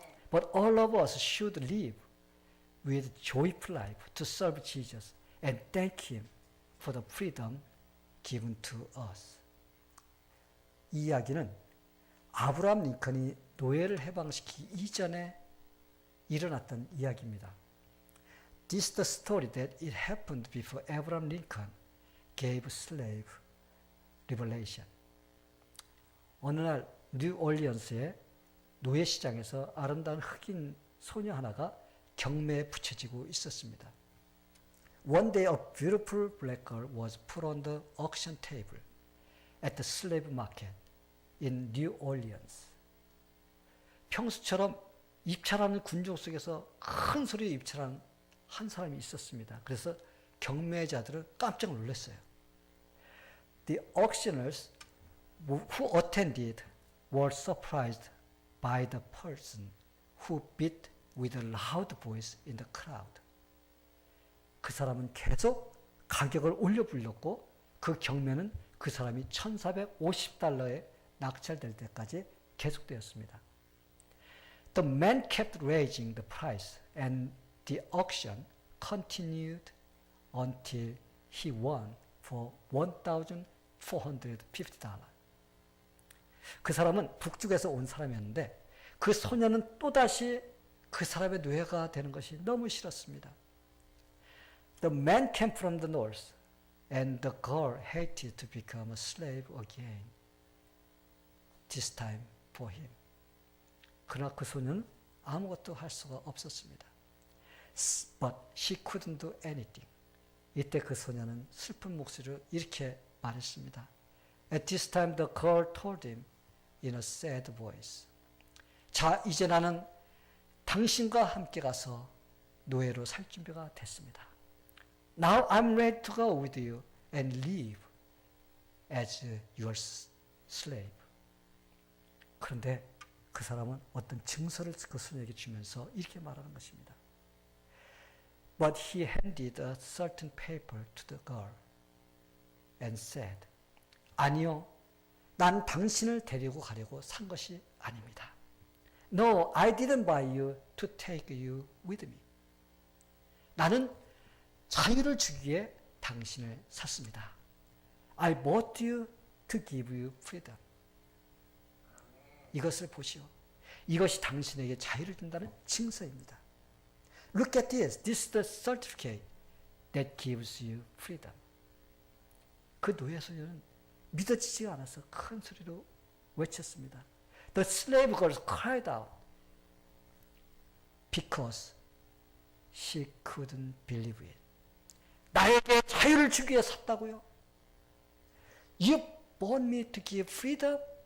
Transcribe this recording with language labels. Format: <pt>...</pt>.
<en>But all of us should live with joyful life to serve Jesus and thank Him for the freedom given to us.</en> <ko>이 이야기는 아브라함 링컨이 노예를 해방시키기 이전에 일어났던 이야기입니다.</ko> <en>This is the story that it happened before Abraham Lincoln gave slave liberation.</en> <ko>어느 날 뉴올리언스의 노예 시장에서 아름다운 흑인 소녀 하나가 경매에 붙여지고 있었습니다.</ko> <en>One day a beautiful black girl was put on the auction table at the slave market in New Orleans.</en> <ko>평소처럼 입찰하는 군중 속에서 큰 소리로 입찰하는 한 사람이 있었습니다. 그래서 경매자들은 깜짝 놀랐어요.</ko> <en>The auctioneers who attended were surprised by the person who bid with a loud voice in the crowd.</en> <ko>그 사람은 계속 가격을 올려 불렸고 그 경매는 그 사람이 $1,450에 낙찰될 때까지 계속되었습니다.</ko> <en>The man kept raising the price and the auction continued until he won for $1,450.</en> <ko>그 사람은 북쪽에서 온 사람이었는데 그 소녀는 또다시 그 사람의 노예가 되는 것이 너무 싫었습니다.</ko> <en>The man came from the north and the girl hated to become a slave again. This time for him.</en> <ko>그러나 그 소녀는 아무것도 할 수가 없었습니다.</ko> <en>But she couldn't do anything.</en> <ko>이때 그 소녀는 슬픈 목소리로 이렇게 말했습니다.</ko> <en>At this time the girl told him in a sad voice.</en> <ko>자, 이제 나는 당신과 함께 가서 노예로 살 준비가 됐습니다.</ko> <en>Now I'm ready to go with you and live as your slave.</en> <ko>그런데 그 사람은 어떤 증서를 그 소녀에게 주면서 이렇게 말하는 것입니다.</ko> <en>But he handed a certain paper to the girl and said,</en> <ko>아니요, 난 당신을 데리고 가려고 산 것이 아닙니다.</ko> <en>No, I didn't buy you to take you with me.</en> <ko>나는 자유를 주기 위해 당신을 샀습니다.</ko> <en>I bought you to give you freedom.</en> <ko>이것을 보시오. 이것이 당신에게 자유를 준다는 증서입니다.</ko> <en>Look at this. This is the certificate that gives you freedom.</en> <ko>그 노예 소녀는 믿어지지가 않아서 큰 소리로 외쳤습니다.</ko> <en>The slave girl cried out because she couldn't believe it.</en> <ko>나에게 자유를 주기 위해 샀다고요?</ko> <en>You bought me to give freedom?</en>